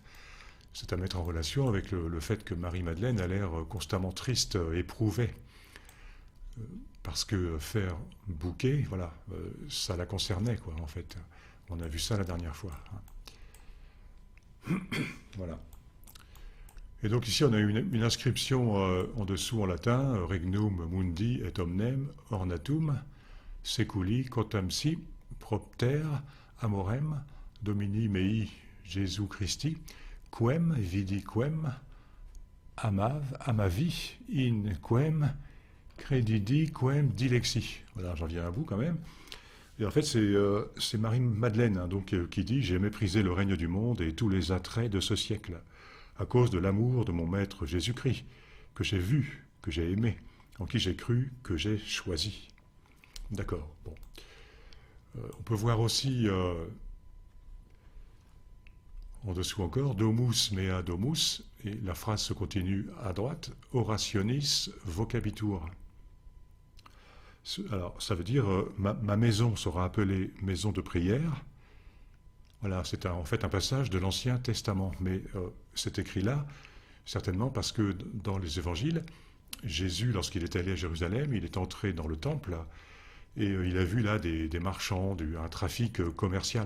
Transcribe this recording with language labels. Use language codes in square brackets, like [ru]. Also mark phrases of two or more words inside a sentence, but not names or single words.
[fr] C'est à mettre en relation avec le fait que Marie-Madeleine a l'air constamment triste, éprouvée. Parce que faire bouquet, voilà, ça la concernait, quoi, en fait. On a vu ça la dernière fois. Voilà. Et donc ici, on a une inscription en dessous en latin, [la] Regnum mundi et omnem ornatum, seculi quotamsi propter amorem domini mei Jesu Christi, quem vidi quem amavi in quem credidi quem dilexi. [fr] Voilà, j'en viens à bout quand même. Et en fait, c'est Marie-Madeleine, hein, donc, qui dit « J'ai méprisé le règne du monde et tous les attraits de ce siècle, à cause de l'amour de mon Maître Jésus-Christ, que j'ai vu, que j'ai aimé, en qui j'ai cru, que j'ai choisi. » D'accord, bon. On peut voir aussi, en dessous encore, « [la] Domus mea domus [fr] », et la phrase se continue à droite, « [la] Orationis vocabitur ». [fr] Alors, ça veut dire ma maison sera appelée maison de prière. Voilà, c'est en fait un passage de l'Ancien Testament. Mais c'est écrit là, certainement parce que dans les évangiles, Jésus, lorsqu'il est allé à Jérusalem, il est entré dans le temple et il a vu là des marchands, un trafic commercial.